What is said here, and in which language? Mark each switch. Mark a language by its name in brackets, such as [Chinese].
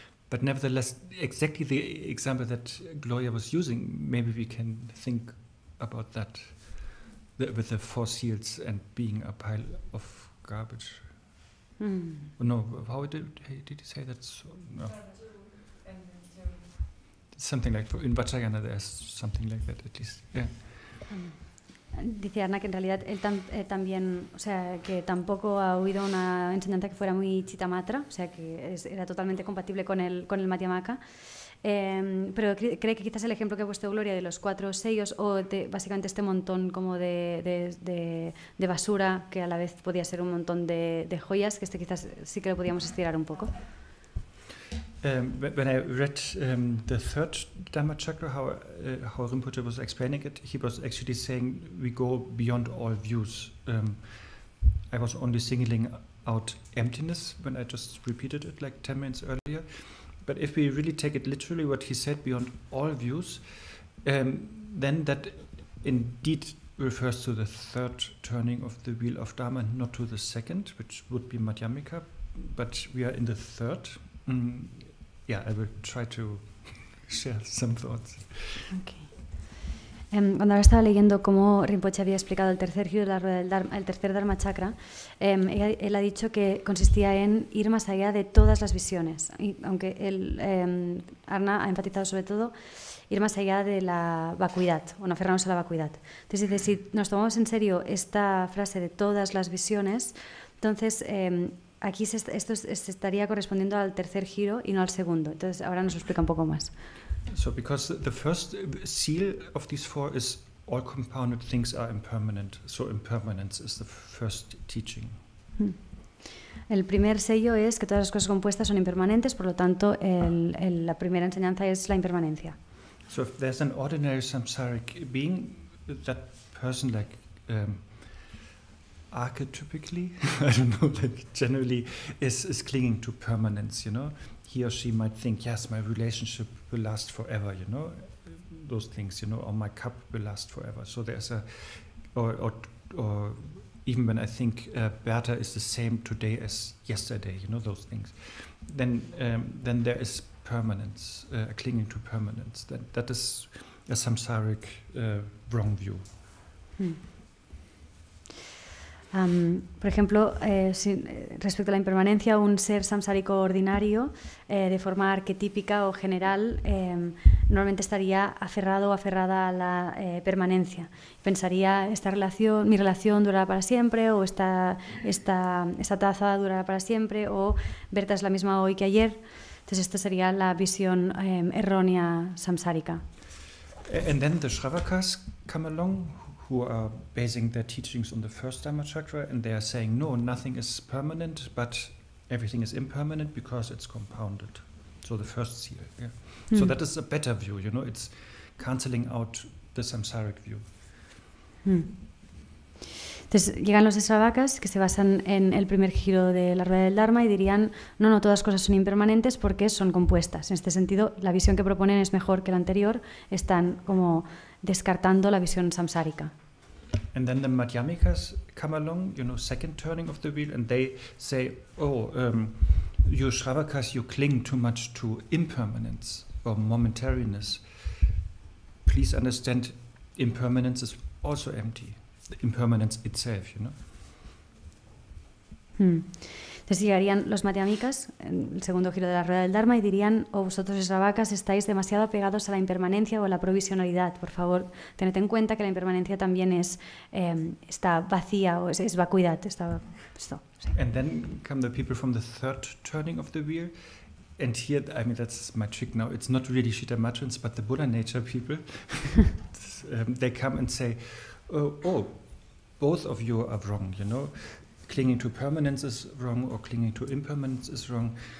[English] But nevertheless, exactly the example that Gloria was using, maybe we can think about that with the 4 seals and being a pile of garbage. No, how did you say that? No. Something like, in Vajrayana there's something like that at least. Yeah. [Spanish] Dice Arne que en realidad él también, o sea, que tampoco ha oído una enseñanza que fuera muy Chittamatra, o sea, que era totalmente compatible con el Madhyamaka, pero cree que quizás el ejemplo que ha puesto Gloria de los 4 sellos o de básicamente este montón como de basura, que a la vez podía ser un montón de joyas, que quizás sí que lo podíamos estirar un poco. [English] When I read the 3rd Dhamma Chakra, how Rinpoche was explaining it, he was actually saying we go beyond all views. I was only singling out emptiness when I just repeated it like 10 minutes earlier. But if we really take it literally, what he said, beyond all views, then that indeed refers to the 3rd turning of the wheel of Dharma, not to the 2nd, which would be Madhyamika, but we are in the 3rd. Yeah, I will try to share some thoughts. Okay. [Spanish] Cuando ahora estaba leyendo cómo Rinpoche había explicado el tercer giro de la rueda el tercer Dharma Chakra, él ha dicho que consistía en ir más allá de todas las visiones, y aunque Arna ha enfatizado sobre todo ir más allá de la vacuidad, o no aferrarnos a la vacuidad. Entonces dice, si nos tomamos en serio esta frase de todas las visiones, entonces aquí esto se estaría correspondiendo al tercer giro y no al segundo. Entonces ahora nos lo explica un poco más. [English] So because the first seal of these 4 is all compounded things are impermanent. So impermanence is the first teaching. [Spanish] El primer sello es que todas las cosas compuestas son impermanentes, por lo tanto la primera enseñanza es la impermanencia. [English] So if there's an ordinary samsaric being, that person like archetypically, I don't know, like generally is clinging to permanence, you know. He or she might think, yes, my relationship will last forever, you know, those things, you know, or my cup will last forever. So there's or even when I think Bertha is the same today as yesterday, you know, those things, then there is permanence, clinging to permanence. That is a samsaric wrong view. [Spanish] Por ejemplo, respecto a la impermanencia, un ser samsárico ordinario, de forma arquetípica o general, normalmente estaría aferrado o aferrada a la permanencia. Pensaría, mi relación durará para siempre, o esta taza durará para siempre, o Berta es la misma hoy que ayer. Entonces, esta sería la visión errónea samsárica. [English] And then the Shravakas come along, who are basing their teachings on the first Dhamma Chakra, and they are saying, no, nothing is permanent, but everything is impermanent because it's compounded. So the first seal. Yeah. So that is a better view, you know, it's cancelling out the samsaric view. [Spanish] Entonces llegan los Sravakas que se basan en el primer giro de la rueda del Dharma y dirían, no, todas cosas son impermanentes porque son compuestas. En este sentido, la visión que proponen es mejor que la anterior, están como descartando la visión samsárica. [English] And then the Madhyamikas come along, second turning of the wheel, and they say, you Shravakas, you cling too much to impermanence or momentariness. Please understand, impermanence is also empty. The impermanence itself, [Spanish] Entonces llegarían los Madhyamikas, en el segundo giro de la rueda del Dharma, y dirían, vosotros Sravakas estáis demasiado apegados a la impermanencia o a la provisionalidad. Por favor, tened en cuenta que la impermanencia también está vacía, o es vacuidad. Esto, sí. [English] And then come the people from the third turning of the wheel. And here, that's my trick now. It's not really Shitamatrins, but the Buddha nature people. They come and say, both of you are wrong, Clinging to permanence is wrong, or clinging to impermanence is wrong.